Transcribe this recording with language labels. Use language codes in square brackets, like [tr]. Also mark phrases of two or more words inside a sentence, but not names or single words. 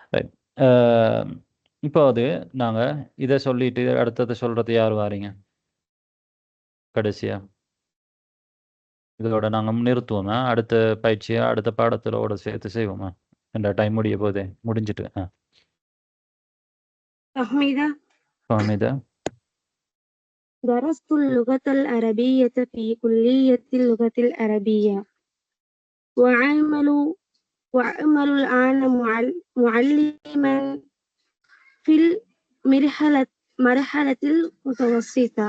[ta] ரைட். இப்போ அது நாங்கள் இதை சொல்லிட்டு அடுத்தது சொல்கிறது யார் வாரீங்க கடைசியா? இதோட நாங்கள் நிறுத்துவோமா? அடுத்த பயிற்சியை அடுத்த பாடத்திலோட சேர்த்து செய்வோமா? இந்த டைம் முடிய போதே முடிஞ்சிட்டு. [ar] فهميدة فهميدة درست اللغة العربية في كلية اللغة العربية وأعمل الآن معلما في المرحلة المتوسطة.